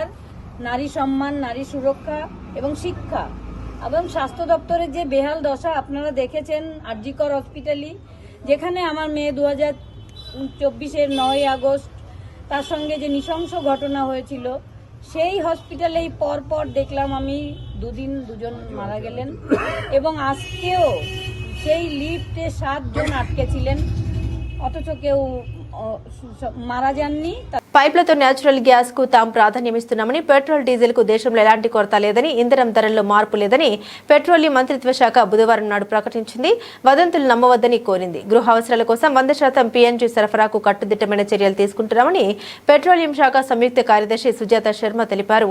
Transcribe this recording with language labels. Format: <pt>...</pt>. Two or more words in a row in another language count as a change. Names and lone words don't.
<bn>নারী সম্মান, নারী সুরক্ষা এবং শিক্ষা এবং স্বাস্থ্য দপ্তরের যে বেহাল দশা আপনারা দেখেছেন আরজিকর হসপিটালি, যেখানে আমার মেয়ে 2024-এর 9 আগস্ট তার সঙ্গে যে নৃশংস ঘটনা হয়েছিল, সেই হসপিটালেই পরপর দেখলাম আমি 2 দিন 2 জন মারা গেলেন এবং আজকেও সেই লিফটে 7 জন আটকে ছিলেন, অথচ কেউ মারা যাননি.</bn> <te>పైప్లతో న్యాచురల్ గ్యాస్ కు తాము ప్రాధాన్యమిస్తున్నామని, పెట్రోల్ డీజిల్ కు దేశంలో ఎలాంటి కొరత లేదని, ఇంధనం ధరల్లో మార్పు లేదని పెట్రోలియం మంత్రిత్వ శాఖ బుధవారం నాడు ప్రకటించింది. వదంతులు నమ్మవద్దని కోరింది. గృహ అవసరాల కోసం 100% పీఎన్జీ సరఫరాకు కట్టుదిట్టమైన చర్యలు తీసుకుంటున్నామని పెట్రోలియం శాఖ సంయుక్త కార్యదర్శి సుజాత శర్మ తెలిపారు.</te>